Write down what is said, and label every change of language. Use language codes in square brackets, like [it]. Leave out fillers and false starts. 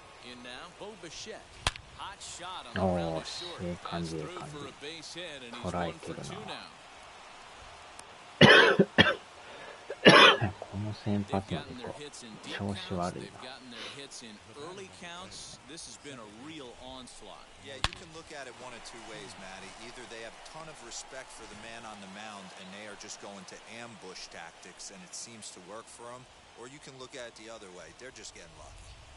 [en] In now, Bo Bichette. Hot shot on the ground to short. That's through for a base hit, and he's 1 for 2 now. [ja] この先発の調子悪いな。 [en] They've gotten their hits in early counts. This has been a real onslaught. Yeah, you can look at it one of 2 ways, Matty. Either they have a ton of respect for the man on the mound, and they are just going to ambush tactics, and it seems to work for them. Or you can look at it the other way. They're just getting lucky.